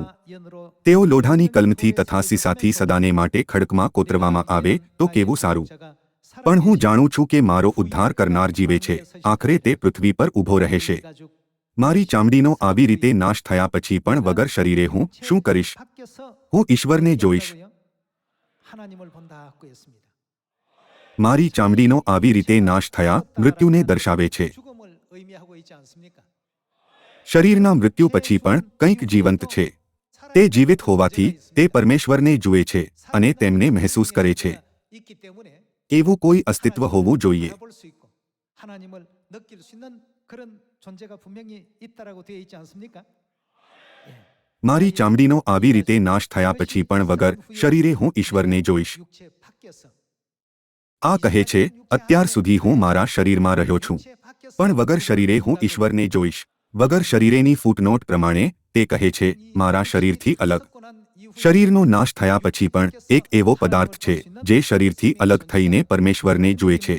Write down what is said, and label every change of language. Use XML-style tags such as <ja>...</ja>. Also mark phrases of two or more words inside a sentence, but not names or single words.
<gu>તેઓ લોઢાની કલમથી તથા સીસાથી સદાને માટે ખડકમાં કોતરવામાં આવે તો કેવું સારું. પણ હું જાણું છું કે મારો ઉદ્ધાર કરનાર જીવે છે, આખરે તે પૃથ્વી પર ઊભો રહેશે. મારી ચામડીનો આવી રીતે નાશ થયા પછી પણ વગર શરીરે હું શું કરીશ? હું ઈશ્વરને જોઈશ.</gu> <ko>하나님을 본다고 했습니다.</ko> <gu>મારી ચામડીનો આવી રીતે નાશ થયા મૃત્યુને દર્શાવે છે.</gu> <ko>죽음을 의미하고 있지 않습니까?</ko> <gu>શરીરના મૃત્યુ પછી પણ કંઈક જીવંત છે. તે જીવિત હોવાથી તે પરમેશ્વરને જુએ છે અને તેમને મહેસૂસ કરે છે.</gu> <ko>있기 때문에</ko> <gu>એવું કોઈ અસ્તિત્વ હોવું જોઈએ.</gu> <ko>바라볼 수 있고 하나님을 느낄 수 있는 그런 존재가 분명히 있다라고 되어 있지 않습니까?</ko> <gu>મારી ચામડીનો આવી રીતે નાશ થયા પછી પણ વગર શરીરે હું ઈશ્વરને જોઈશ.</gu> <ko>육체 밖에서</ko> <gu>આ કહે છે, અત્યાર સુધી હું મારા શરીરમાં રહ્યો છું, પણ વગર શરીરે હું ઈશ્વરને જોઈશ. વગર શરીરેની ફૂટનોટ પ્રમાણે તે કહે છે, મારા શરીરથી અલગ. શરીરનો નાશ થયા પછી પણ એક એવો પદાર્થ છે જે શરીરથી અલગ થઈને પરમેશ્વરને જુએ છે.</gu>